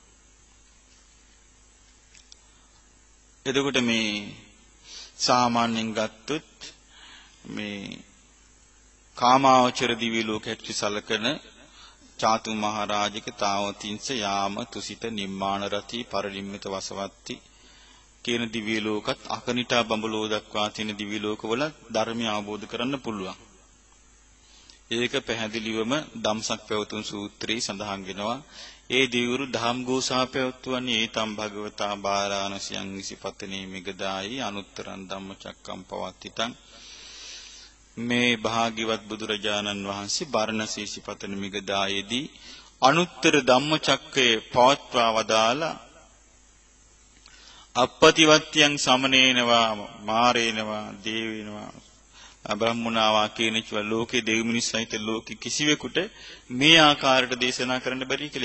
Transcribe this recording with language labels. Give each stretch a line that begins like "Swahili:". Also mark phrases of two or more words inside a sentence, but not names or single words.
Sinhala: එතකොට මේ සාමාන්‍යයෙන් ගත්තොත් මේ කාමාවචර දිව්‍ය ලෝකයට සලකන චාතු මහරජික තාවතිංස යාම තුසිත නිම්මාන රති පරිනිම්මිත වසවත්ති කියන දිව්‍ය ලෝකත් අකනිටා බඹලෝ දක්වා තියෙන දිව්‍ය ලෝකවල ධර්මය අවබෝධ කරන්න පුළුවන්. ඒක පැහැදිලිවම ධම්සක් පැවතුම් සූත්‍රයේ සඳහන් වෙනවා. ඒ දිවුරු දහම් ගෝසා පැවතුවන්නේ
Pali: ඒතම් භගවතා බාරාණසියං විසිපතනේ මිගදායි අනුත්තරං ධම්මචක්කම් පවත්තිතං.
Sinhala: මේ භාග්‍යවත් බුදුරජාණන් වහන්සේ බාරණසී විසිපතන මිගදායේදී අනුත්තර ධම්මචක්කයේ පවත්වා වදාලා
Pali: අපපතිවත්‍යං සමනේනවා මාරේනවා දේවේනවා බ්‍රහ්මනාවා
Sinhala: කියන ලෝකේ දෙවි මිනිස් සහිත ලෝකෙ කිසිවෙකුට මේ ආකාරයට දේශනා කරන්න බැරි කියලා.